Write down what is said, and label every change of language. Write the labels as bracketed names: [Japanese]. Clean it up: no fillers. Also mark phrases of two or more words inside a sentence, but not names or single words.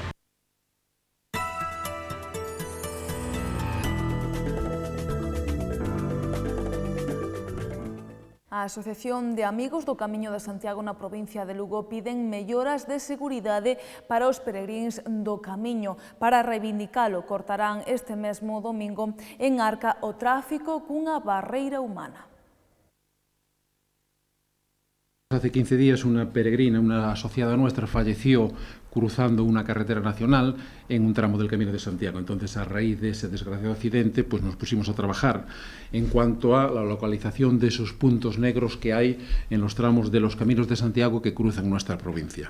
[Galician] A Asociación de Amigos do Camiño de Santiago na provincia de Lugo piden melloras de seguridade para os peregríns do Camiño. Para reivindicalo, cortarán este mesmo domingo en Arca o tráfico cunha barreira humana. [Spanish] Hace 15 días una peregrina, una asociada nuestra, falleció cruzando una carretera nacional en un tramo del Camino de Santiago. Entonces, a raíz de ese desgraciado accidente, pues nos pusimos a trabajar en cuanto a la localización de esos puntos negros que hay en los tramos de los Caminos de Santiago que cruzan nuestra provincia.